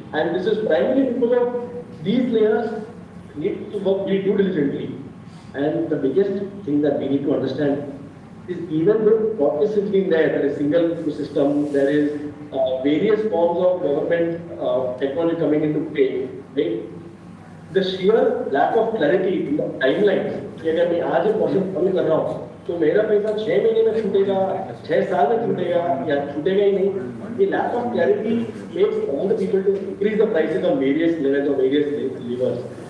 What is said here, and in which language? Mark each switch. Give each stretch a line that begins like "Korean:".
English: And this is primarily because of these players need to work very due diligently. And the biggest thing that we need to understand is even though process has been there is single system, there is various forms of government technology coming into play, right? The sheer lack of clarity in the timelines,
Hindi: कि अगर मैं आज एक process follow कर रहा हूँ, तो मेरा पैसा 6 महीने में छूटेगा, 6 साल में छूटेगा या छूटेगा ही नहीं.
English: ये lack of clarity makes all the people to increase the prices on various levels or various levers.